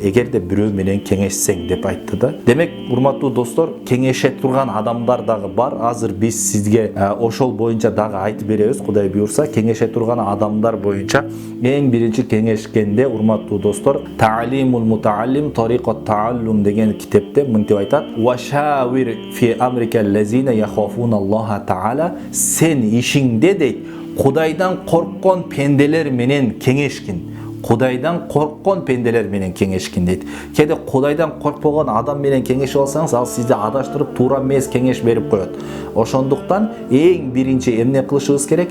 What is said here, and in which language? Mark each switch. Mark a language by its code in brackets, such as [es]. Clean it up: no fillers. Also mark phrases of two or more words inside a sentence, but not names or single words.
[ky] Эгерде бирөө менен кеңешсең деп айтты да. Демек, урматтуу достор, кеңеше турган адамдар дагы бар. Азыр биз сизге ошол боюнча дагы айтып беребиз, Кудай буйрса, кеңеше турган адамдар боюнча эң биринчи кеңешкенде, урматтуу достор, Та'лимул мутааллим тариқат тааллум деген китепте мынтип айтат: [ar] "وشاور في أمرك الذين يخافون الله تعالى", [ky] сен ишиңде дейт, Кудайдан корккон пенделер менен кеңешкин. Кудайдан корккон пенделер менен кеңешкин дейт. Кеде Кудайдан коркпогон адам менен кеңешип алсаңыз, ал сизди адаштырып, туура эмес кеңеш берип коет. Ошондуктан эң биринчи эмне кылышыбыз керек?